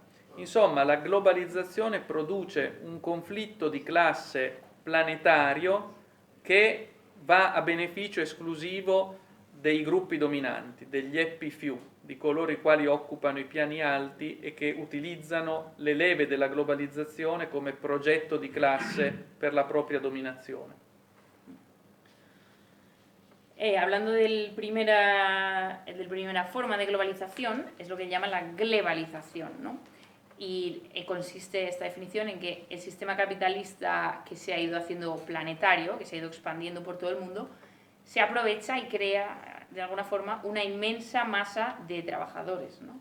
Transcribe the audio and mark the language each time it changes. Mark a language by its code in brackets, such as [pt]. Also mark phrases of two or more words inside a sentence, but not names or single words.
[it] Insomma, la globalizzazione produce un conflitto di classe planetario che va a beneficio esclusivo dei gruppi dominanti, degli [en] happy few, [it] di coloro i quali occupano i piani alti e che utilizzano le leve della globalizzazione come progetto di classe per la propria dominazione. [es] Hablando de primera forma de globalización, es lo que llama la globalización, ¿no? Y consiste esta definición en que el sistema capitalista que se ha ido haciendo planetario, que se ha ido expandiendo por todo el mundo, se aprovecha y crea de alguna forma una inmensa masa de trabajadores, ¿no?